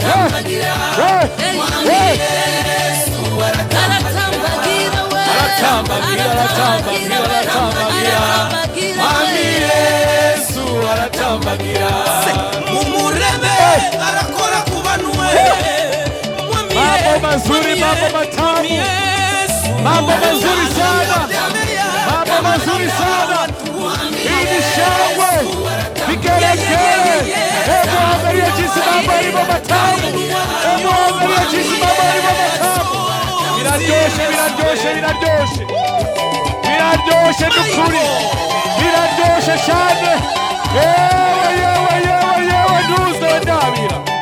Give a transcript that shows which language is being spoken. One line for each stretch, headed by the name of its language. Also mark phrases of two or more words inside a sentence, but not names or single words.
Kinyarwanda: Mwami Yesu aratambagira we, Mwami Yesu aratambagira. Mumurebe arakora kubanwe.
Swahili: Mambo mazuri, mambo matamu, mambo mazuri sana, mambo mazuri sana. Hii ni shangwe, vigelegele. Hebu angalia jinsi mambo yalivyo matamu. Hebu angalia jinsi mambo yalivyo matamu.
Kinyarwanda: Biraryoshe nukuri, biraryoshe cyane. Yewe ntuze ndabira.